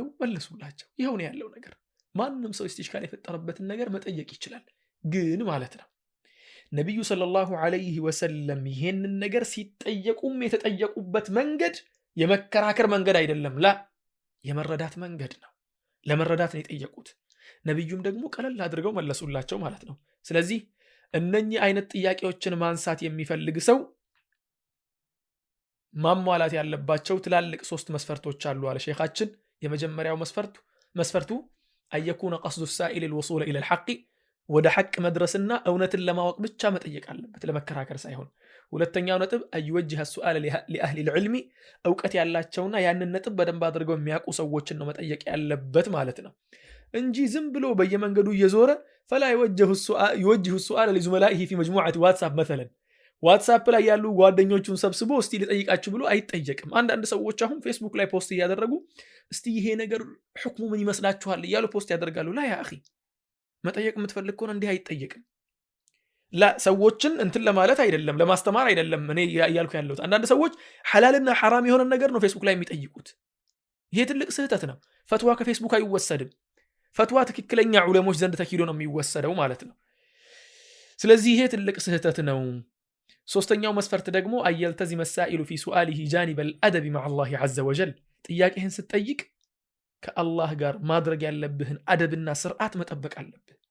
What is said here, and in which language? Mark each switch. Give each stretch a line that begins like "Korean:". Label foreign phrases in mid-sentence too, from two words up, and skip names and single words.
Amharic: መለሱላቸው። ይሄው ነው ያለው ነገር። ማንንም ሰው ኢስቲሽካል የፈጠረበትን ነገር መጠየቅ ይችላል። ግን ማለት ነው ነብዩ
Arabic: صلى الله عليه وسلم
Amharic: ይሄንን ነገር ሲጠየቁም የተጠየቁበት መንገድ የመከራከር መንገድ አይደለም፣ ላ የመረዳት መንገድ ነው። ለመረዳት ነው የጠየቁት። ነብዩም ደግሞ ቀለል አድርገው መለሱላቸው ማለት ነው። ስለዚህ እነኚህ አይነት ጥያቄዎችን ማንሳት የሚፈልግ ሰው ማሟላት ያለባቸው ትላልቅ 3 መስፈርቶች አሉ አለ ሼኻችን። የመጀመሪያው መስፈርቱ
Arabic: أن يكون قصد السائل الوصول الى الحق
Amharic: ወደ ሐቅ መድረስና እውነትን ለማወቅ ብቻ መጠየቅ አለበት፣ ለመከራከር ሳይሆን። ሁለተኛው ነጥብ
Arabic: أن يوجه السؤال لأهل العلم
Amharic: እውቀት ያላቸውና ያንን ነጥብ በደንብ አድርገው የሚያውቁ ሰዎችን ነው መጠየቅ ያለበት ማለት ነው እንጂ ዝም ብሎ በየመንገዱ እየዞረ
Arabic: فلا يوجه السؤال لزملائه في مجموعة واتساب مثلا
Amharic: ዋትስአፕ ላይ ያሉ ጓደኞቹን ሰብስቦ እስቲ ልጠይቃችሁ ብሎ አይጠየቅም። አንዳንድ ሰዎች አሁን ፌስቡክ ላይ ፖስት እያደረጉ እስቲ ይሄ ነገር ሁክሙ ምን ይመስላችኋል እያሉ ፖስት ያደርጋሉ።
Arabic: لا يا أخي
Amharic: መጠየቅ የምትፈልግ ከሆነ እንዲህ አይጠየቅም። ላ ሰዎችን እንትን ለማለት አይደለም ለማስተማር አይደለም እኔ እያልኩ ያለሁት። አንዳንድ ሰዎች ሐላልና ሐራም የሆነ ነገር ነው ፌስቡክ ላይ የሚጠይቁት። ይሄ ትልቅ ስህተት ነው። ፈትዋ ከፌስቡክ አይወሰድም። ፈትዋ ትክክለኛ ዑለሞች ዘንድ ተኪዶ ነው የሚወሰደው ማለት ነው። ስለዚህ ይሄ ትልቅ ስህተት ነው። ሶስተኛው መስፈርት ደግሞ
Arabic: أن يلتزم السائل في سؤاله جانب الأدب مع الله عز وجل
Amharic: ጥያቄህን ስትጠይቅ ከአላህ ጋር ማድረግ ያለብህን አደብና ስርዓት መጠበቅ አለብህ።